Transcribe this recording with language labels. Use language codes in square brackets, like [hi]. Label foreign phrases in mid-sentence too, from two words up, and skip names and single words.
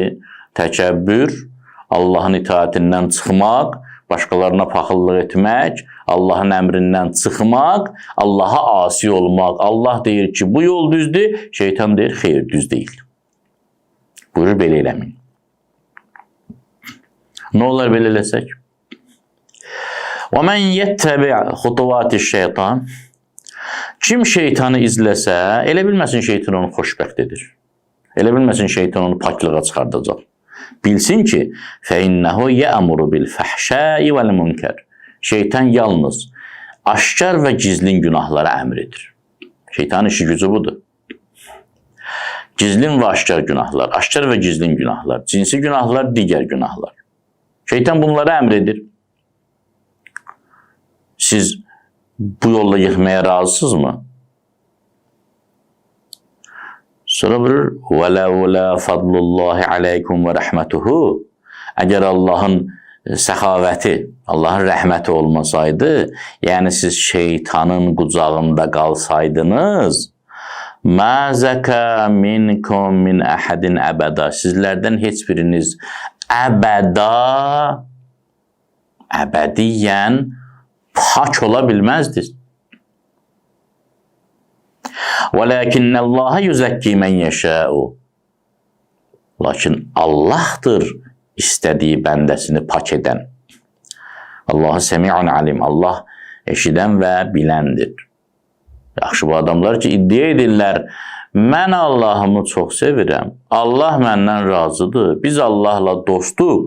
[az] Təkəbbür, Allahın itaətindən çıxmaq, başqalarına paxıllıq etmək, Allahın əmrindən çıxmaq, Allaha asi olmaq. Allah deyir ki, bu yol düzdür, şeytan deyir, xeyr, düz deyil. Buyurur, belə eləməyin. Nə olar belə eləsək? [ar] وَمَنْ يَتَّبِعْ خُطُوَاتِ الشَّيْطَانِ [az] Kim şeytanı izləsə, elə bilməsin şeytan onu xoşbəxt edir. Elə bilməsin şeytan onu paklığa çıxardacaq. Bilsin ki, [ar] فَاِنَّهُ يَأْمُرُ بِالْفَحْشَاءِ وَالْمُنْكَرِ [az] Şeytan yalnız aşkar və gizlin günahlara əmr edir. Şeytanın işi gücü budur. Gizlin və aşkar günahlar, aşkar və gizlin günahlar, cinsi günahlar, digər günahlar. Şeytan bunlara əmr edir. Siz bu yolla yıkmaya razısınızmı? Sonra buyurur, [ar] وَلَوْلَا فَضْلُ اللّٰهِ عَلَيْكُمْ وَرَحْمَتُهُ [az] Əgər Allahın səxavəti, Allahın rəhməti olmasaydı, yəni siz şeytanın qucağında qalsaydınız, [ar] مَا زَكَى مِنْكُمْ مِنْ أَحَدٍ [az] əbədə Sizlərdən heç biriniz əbədiyyən pak ola bilməzdiniz. [ar] وَلَكِنَّ اللّٰهَ يُزَكِّي مَنْ يَشَاءُ [az] Lakin Allahdır istədiyi bəndəsini pak edən. [ar] الله سميع عليم. [az] Allah eşidən və biləndir. Yaxşı, bu adamlar ki, iddia edirlər, mən Allahımı çox sevirəm, Allah məndən razıdır, biz Allahla dostuq.